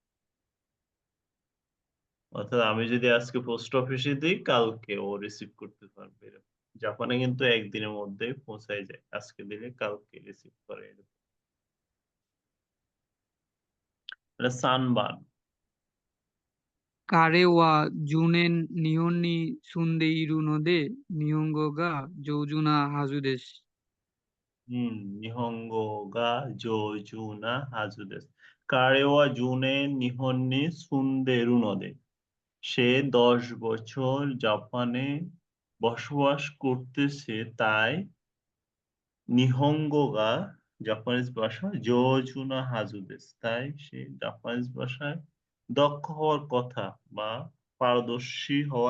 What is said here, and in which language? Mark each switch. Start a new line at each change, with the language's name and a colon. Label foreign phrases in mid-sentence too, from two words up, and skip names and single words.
Bangla: অর্থাৎ আমি যদি আজকে পোস্ট অফিসে দিই, কালকে ও রিসিভ করতে পারবে এরকম। জাপানে কিন্তু একদিনের মধ্যেই পৌঁছায় যায়, আজকে দিলে কালকে রিসিভ করে এরকম। এটা সানবান।
Japanese: 彼は10年日本に住んでいるので、日本語が上手なはずです。 হুম, 日本語が上手なはずです. 彼は十年日本に住んでるので,
Bangla: সে 10 বছর জাপানে বসবাস করতেছে, তাই
Japanese: 日本語が
Bangla: জাপানিজ ভাষা
Japanese: 上手なはずです,
Bangla: তাই সে জাপানিজ ভাষায় দক্ষ হওয়ার কথা বা পারদর্শী হওয়ার